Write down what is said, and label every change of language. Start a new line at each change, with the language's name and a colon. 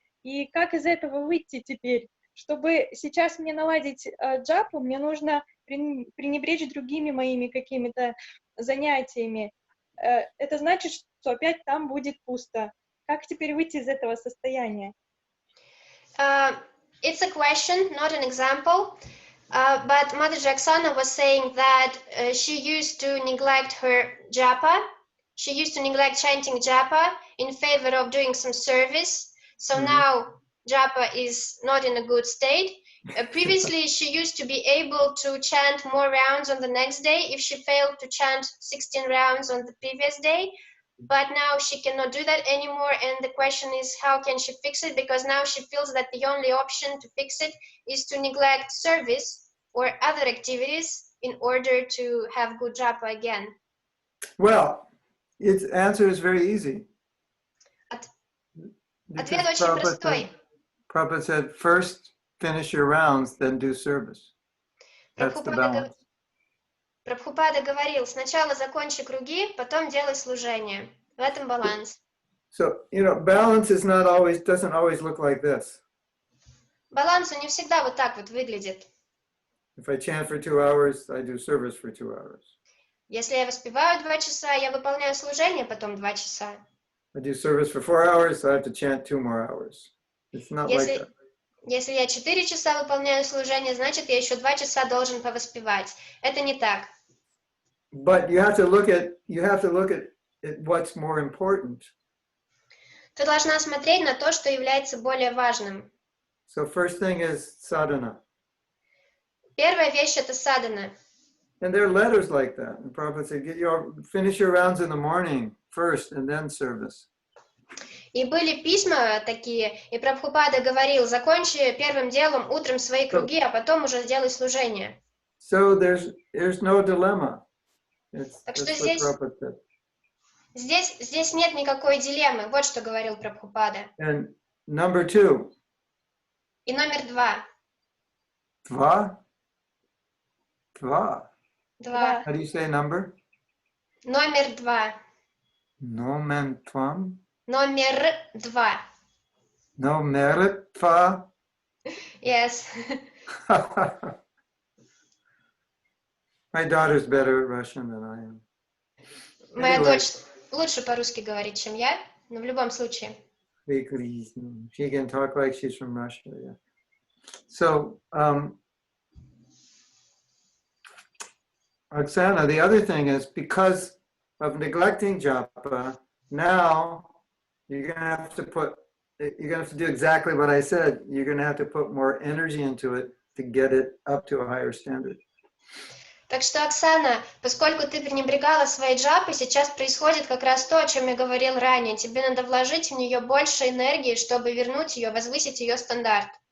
Russian: И как из этого выйти теперь? Чтобы сейчас мне наладить джапу, мне нужно пренебречь другими моими какими-то занятиями. Это значит, что опять там будет пусто. Как теперь выйти из этого состояния?
English: It's a question, not an example. But Mother Oksana was saying that she used to neglect her japa. She used to neglect chanting japa in favor of doing some service. So now japa is not in a good state. Previously, she used to be able to chant more rounds on the next day if she failed to chant 16 rounds on the previous day. But now she cannot do that anymore, and the question is, how can she fix it? Because now she feels that the only option to fix it is to neglect service or other activities in order to have good japa again. Well, its answer is very easy.
Russian: Ответ очень простой.
English: Prabhupada said, first finish your rounds, then do service. That's the balance.
Russian: Прабхупада говорил, сначала закончи круги, потом делай служение. В этом баланс.
English: So, balance is doesn't always look like this.
Russian: Баланс не всегда вот так вот выглядит.
English: If I chant for 2 hours, I do service for 2 hours.
Russian: Если я воспеваю 2 часа, я выполняю служение потом 2 часа.
English: I do service for 4 hours, so I have to chant 2 more hours. It's not like that.
Russian: Если я 4 часа выполняю служение, значит, я еще 2 часа должен повоспевать. Это не так.
English: But you have to look at what's more important.
Russian: Ты должна смотреть на то, что является более важным.
English: So first thing is sadhana.
Russian: Первая вещь — это садхана.
English: And there are letters like that. And Prabhupada said, finish your rounds in the morning first and then service.
Russian: И были письма такие, и Прабхупада говорил, закончи первым делом утром свои круги, а потом уже сделай служение.
English: So there's no dilemma.
Russian: Так что здесь нет никакой дилеммы. Вот что говорил Прабхупада.
English: And number 2.
Russian: И номер 2. Два? Два.
English: How do you say number?
Russian: Номер 2. Nomen tvam? Номер 2. Номер 2?
English: Yes. My daughter's better at Russian than I am.
Russian: Моя дочь лучше по-русски говорит, чем я, но в любом случае.
English: She can talk like she's from Russia, yeah. So, Oksana, the other thing is because of neglecting japa, now you're gonna have to do exactly what I said. You're gonna have to put more energy into it to get it up to a higher standard.
Russian: Так что, Оксана, поскольку ты пренебрегала своей джапой, сейчас происходит как раз то, о чем я говорил ранее. Тебе надо вложить в нее больше энергии, чтобы вернуть ее, возвысить ее стандарт.